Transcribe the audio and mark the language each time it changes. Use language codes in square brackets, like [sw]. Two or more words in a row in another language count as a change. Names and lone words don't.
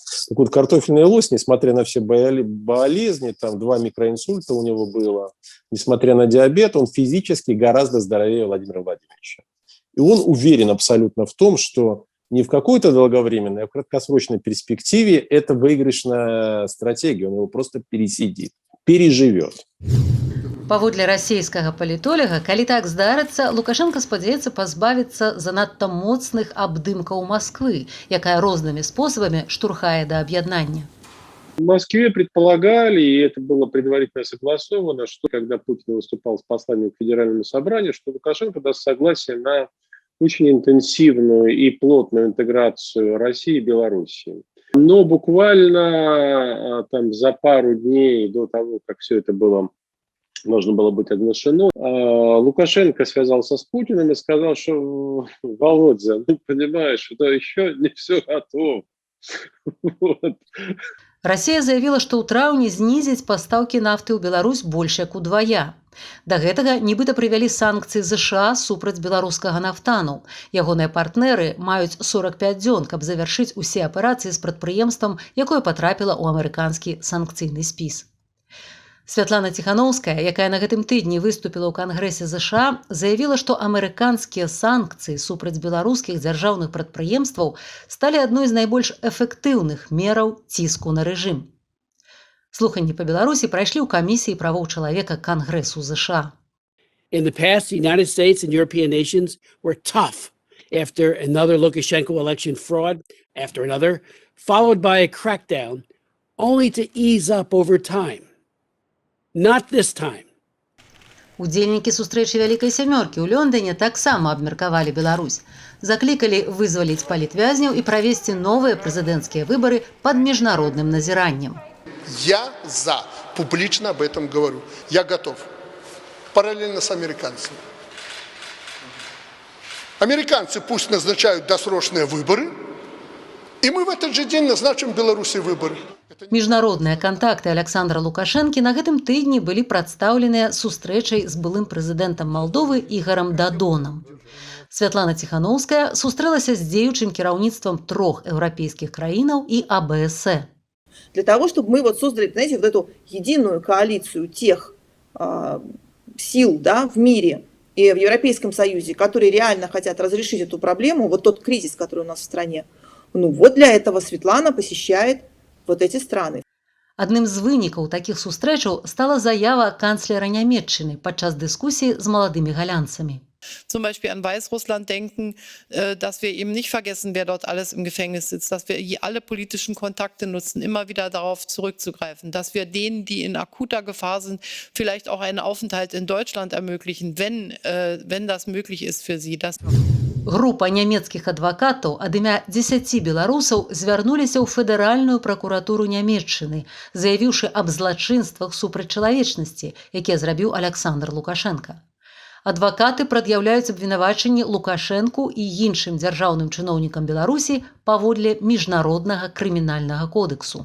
[ru] Так вот, «картофельный лось», несмотря на все болезни, там 2 микроинсульта у него было, несмотря на диабет, он физически гораздо здоровее Владимира Владимировича. И он уверен абсолютно в том, что не в какой-то долговременной, а в краткосрочной перспективе это выигрышная стратегия. Он его просто пересидит, переживет. [be] Паводле расійскага палітолага, калі так здарыцца, Лукашенко спадзяецца пазбавіцца занадта моцных абдымкаў Москвы, якая рознымі спосабамі штурхае да аб'яднання. [ru] В Москве предполагали, и это было предварительно согласовано, что когда Путин выступал с посланием к Федеральному собранию, что Лукашенко даст согласие на очень интенсивную и плотную интеграцию России и Белоруссии. Но буквально там за пару дней до того, как все это должно было быть оглашено, Лукашенко связался с Путиным и сказал, что Володя, ну понимаешь, да еще не все готово. Вот. [be] Расія заявіла, што ў траўні знізіць пастаўкі нафты ў Беларусь больш як удвая. Да гэтага нібыта прывялі санкцыі ЗША супраць беларускага нафтану. Ягоныя партнеры маюць 45 дзён, каб завяршыць усе аперацыі з прадпрыемствам, якое патрапіла ў амерыканскі санкцыйны спіс. Святлана Ціхановская, якая на гэтым тыдні выступіла ў Кангрэсе ЗША, заявіла, што амерыканскія санкцыі супраць беларускіх дзяржаўных прадпрыемстваў сталі адной з найбольш эфектыўных мераў ціску на рэжым. Слуханні па Беларусі прайшлі ў камісіі правоў чалавека Кангрэсу ЗША. [en] In the past, the United States and European nations were tough after another Lukashenko election fraud, after another, followed by a crackdown, only to ease up over time. Not this time. [be] Удзельнікі сустрэчы Вялікай сямёркі ў Лондоне таксама абмеркавалі Беларусь. Заклікалі вызваліць палітвязняў і правесці новыя прэзідэнцкія выбары пад міжнародным назіраннем. [ru] Я за, публично об этом говорю. Я готов. Параллельно с американцами. Американцы пусть назначают досрочные выборы, и мы в этот же день назначим в Беларуси выборы. [be] Міжнародныя кантакты Александра Лукашэнкі на гэтым тыдні былі прадстаўленыя сустрэчай з былым прэзідэнтам Малдовы Ігарам Дадонам. Святлана Ціхановская сустрэлася з дзеючым кіраўніцтвам 3 еўрапейскіх краінаў і АБС. [ru] Для того, чтобы мы создали, знаете, вот эту единую коалицию тех сил, да, в мире и в Европейском Союзе, которые реально хотят разрешить эту проблему, вот тот кризис, который у нас в стране, ну вот для этого Светлана посещает вот эти страны. [be] Адным з вынікаў такіх сустрэчаў стала заява канцлера Нямецчыны падчас дыскусіі з маладымі галянцамі. [de] Zum Beispiel an Weißrussland denken, dass wir eben nicht vergessen, wer dort alles im Gefängnis sitzt, dass wir alle politischen Kontakte nutzen, immer wieder darauf zurückzugreifen, dass wir denen, die in akuter Gefahr sind, vielleicht auch einen Aufenthalt in Deutschland ermöglichen, wenn das möglich ist für sie. [be] Група нямецкіх адвакатаў ад імя 10 беларусаў звярнуліся ў федэральную пракуратуру Нямецчыны, заявіўшы аб злачынствах супраць чалавечнасці, якія зрабіў Александр Лукашенко. Адвакаты прад'яўляюць абвінавачанні Лукашэнку і іншым дзяржаўным чыноўнікам Беларусі паводле міжнароднага крымінальнага кодексу.